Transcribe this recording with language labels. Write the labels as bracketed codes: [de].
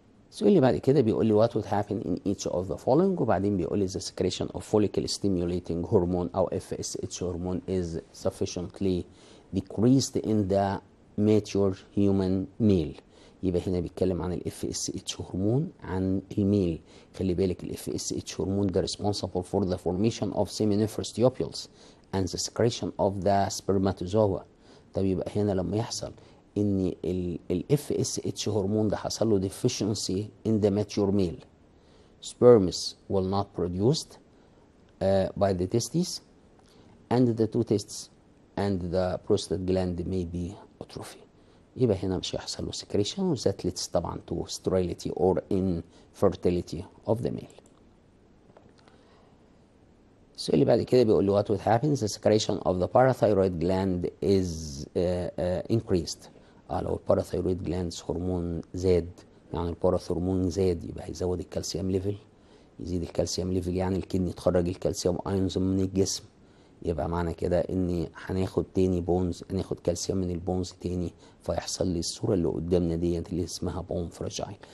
[ar] السؤال اللي بعد كده بيقول لي [en] what would happen in each of the following، [ar] وبعدين بيقول لي [en] the secretion of follicle stimulating hormone أو FSH hormone is sufficiently decreased in the mature human male. [ar] يبقى هنا بيتكلم عن ال FSH هرمون عن الميل. خلي بالك ال FSH هرمون ده [en] responsible for the formation of seminiferous tubules and the secretion of the spermatozoa. [ar] طب يبقى هنا لما يحصل ان ال FSH هرمون ده حصل له [en] deficiency in the mature male, sperms will not produced by the testes and the two testes and the prostate gland may be atrophy. [ar] يبقى هنا مش هيحصل له [en] secretion that leads طبعا to sterility or infertility of the male. [ar] السؤال اللي بعد كده بيقول له [en] what would happen the secretion of the parathyroid gland is increased. [ar] لو الباراثايرويد جلاندز هرمون زاد، يعني الباراث هرمون زاد يبقى هيزود الكالسيوم ليفل. يزيد الكالسيوم ليفل يعني الكدني تخرج الكالسيوم ايونز من الجسم، يبقى معنى كده ان هناخد تاني بونز، هناخد كالسيوم من البونز تاني، فيحصل لي الصوره اللي قدامنا ديت اللي اسمها بون فراجايل.